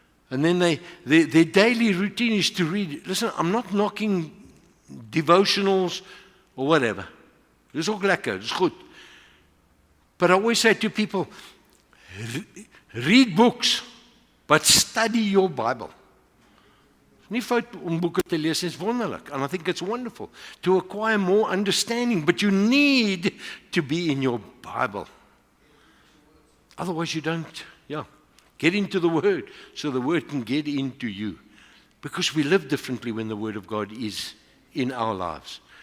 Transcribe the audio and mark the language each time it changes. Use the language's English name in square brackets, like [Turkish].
[English] And then their daily routine is to read. Listen, I'm not knocking devotionals or whatever. [Afrikaans] Dis ook lekker, dis goed. [English] But I always say to people, read books, but study your Bible. [Afrikaans] Nie fout om boeke te lees, is wonderlik. [English] And I think it's wonderful to acquire more understanding. But you need to be in your Bible. Otherwise you don't, get into the Word so the Word can get into you. Because we live differently when the Word of God is in our lives.